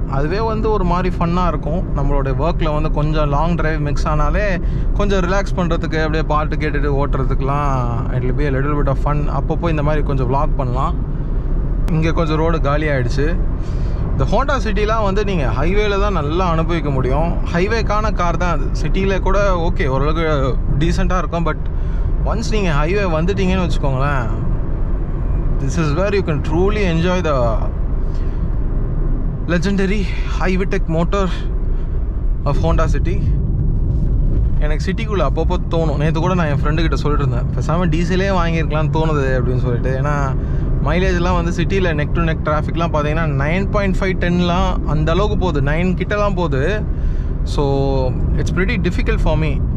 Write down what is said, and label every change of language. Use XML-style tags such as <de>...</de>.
<ta>அதுவே வந்து ஒரு மாதிரி ஃபன்னாக இருக்கும். நம்மளோட ஒர்க்கில் வந்து கொஞ்சம் லாங் டிரைவ் மிக்ஸ் ஆனாலே கொஞ்சம் ரிலாக்ஸ் பண்ணுறதுக்கு, அப்படியே பாட்டு கேட்டுட்டு ஓட்டுறதுக்குலாம்</ta> <en>It will be a little bit of fun.</en> <ta>அப்பப்போ இந்த மாதிரி கொஞ்சம் vlog பண்ணலாம். இங்கே கொஞ்சம் ரோடு காலி ஆகிடுச்சு. இந்த ஹோண்டா சிட்டிலாம் வந்து நீங்கள் ஹைவேல தான் நல்லா அனுபவிக்க முடியும். ஹைவேக்கான கார் தான் அது. சிட்டியில் கூட ஓகே ஓரளவுக்கு டீசெண்டாக இருக்கும். பட் ஒன்ஸ் நீங்கள் ஹைவே வந்துட்டீங்கன்னு வச்சுக்கோங்களேன்,</ta> <en>this is where you can truly enjoy the legendary high-tech motor of Honda City.</en> <ta>எனக்கு சிட்டிக்குள்ளே அப்பப்போ தோணும். நேற்று கூட நான் என் ஃப்ரெண்டுக்கிட்ட சொல்லிட்டு இருந்தேன், பேசாமல் டீசலே வாங்கியிருக்கலான்னு தோணுது அப்படின்னு சொல்லிட்டு. ஏன்னா மைலேஜ்லாம் வந்து சிட்டியில் நெக் டு நெக் டிராஃபிக்லாம் பார்த்தீங்கன்னா 9.5 10லாம் அந்த அளவுக்கு போகுது, 9 கிட்டலாம் போகுது.</ta> <en>So it's pretty difficult for me.</en>